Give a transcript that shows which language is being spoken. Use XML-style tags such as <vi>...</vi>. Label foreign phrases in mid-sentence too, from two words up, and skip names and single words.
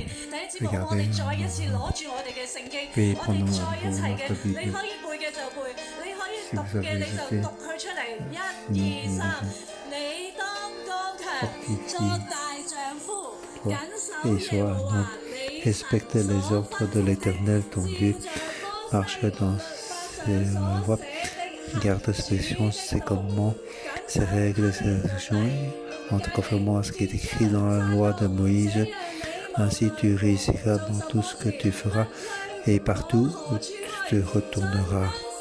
<yue>第一節目，我哋再一次攞住我哋嘅聖經，我哋再一齊嘅，你可以背嘅就背，你可以讀嘅你就讀佢出嚟。1、2、3，你當剛強，作大丈夫，緊守耶和華。</yue> <fr>Respecte les ordres de l'Éternel, ton Dieu, marche dans ses voies, garde ses commandements, ses règles, ses actions, en te conformant à ce qui est écrit dans la loi de Moïse. Ainsi tu réussiras dans tout ce que tu feras et partout où tu te retourneras.</fr>